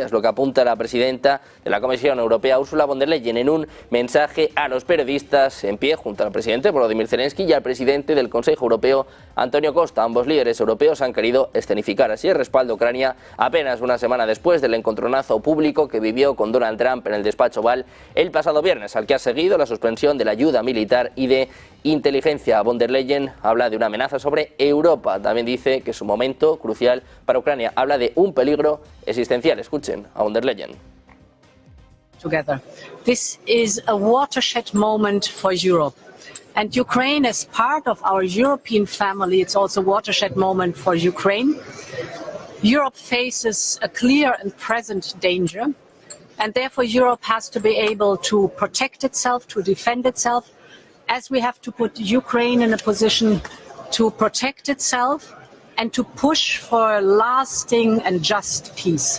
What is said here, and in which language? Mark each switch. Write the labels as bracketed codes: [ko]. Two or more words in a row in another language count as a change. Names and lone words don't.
[es] Es lo que apunta la presidenta de la Comisión Europea, Ursula von der Leyen, en un mensaje a los periodistas en pie junto al presidente Volodymyr Zelensky y al presidente del Consejo Europeo, Antonio Costa. Ambos líderes europeos han querido escenificar así el respaldo a Ucrania apenas una semana después del encontronazo público que vivió con Donald Trump en el despacho Oval el pasado viernes, al que ha seguido la suspensión de la ayuda militar y de inteligencia. Von der Leyen habla de una amenaza sobre Europa. También dice que es un momento crucial para Ucrania. Habla de un peligro existencial. Escuchen a von der Leyen. [en] Together. This is a watershed moment for Europe. And Ukraine, as part of our European family, it's also a watershed moment for Ukraine. Europe faces a clear and present danger. And therefore Europe has to be able to protect itself, to defend itself, as we have to put Ukraine in a position to protect itself and to push for a lasting and just peace.